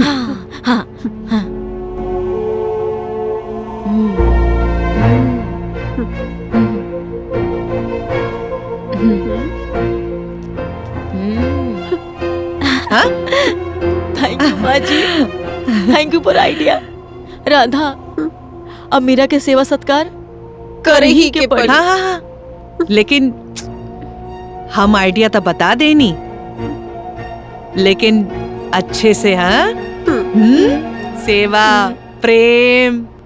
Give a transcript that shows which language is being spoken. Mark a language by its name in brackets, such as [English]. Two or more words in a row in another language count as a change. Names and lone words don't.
[Bhojpuri] हाँ, हाँ, हाँ। [English] thank you [Bhojpuri] माँ जी, [English] thank you for idea. [Bhojpuri] राधा, अब मीरा के सेवा सत्कार करे ही के पड़ी। हाँ हाँ हाँ, लेकिन हम आइडिया तो बता देनी, लेकिन अच्छे से। हाँ, सेवा प्रेम।